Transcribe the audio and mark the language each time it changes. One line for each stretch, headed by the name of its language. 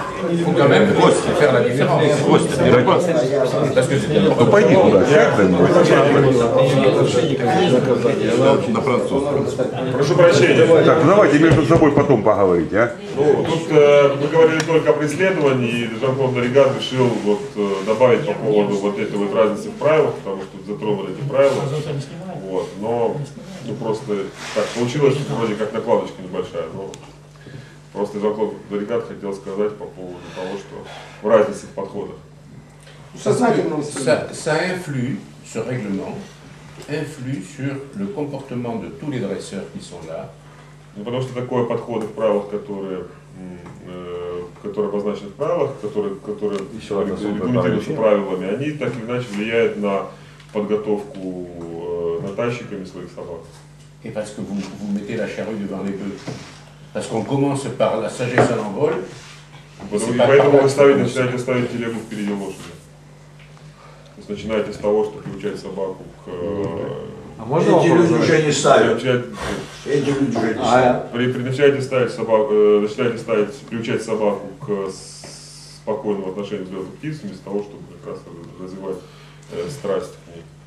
French: Il faut quand même faire la différence. Parce que
Russian: Ну пойди туда, сядь за-нибудь. На французском. Прошу прощения. Так, давайте между собой потом поговорите, а? Ну, тут мы говорили только о преследовании, и Жан-Клод Дориган решил добавить по поводу вот этой вот разницы в правилах, потому что затронули эти правила. Вот, но просто так получилось, что вроде как накладочка небольшая, но просто Жан-Клод Дориган хотел сказать по поводу того, что в разнице в подходах.
French: ça influe, ce règlement, influe sur le comportement de tous les dresseurs qui sont là.
Russian: Ну, потому что такое подходы в правилах, которые обозначены в правилах, которые регламентируются правилами, они так или иначе влияют на подготовку натащиками своих собак.
French: Et parce que vous mettez la charrue devant les bœufs. Parce qu'on commence par la sagesse à l'envol.
Russian: Поэтому вы начинаете ставить телегу впереди лошади. То есть начинаете с того, что приучать собаку к... Эти люди уже не ставят. Эти люди уже не ставят. Начинаете приучать собаку к спокойному отношению к взлету птиц, вместо того, чтобы как раз развивать страсть к ней.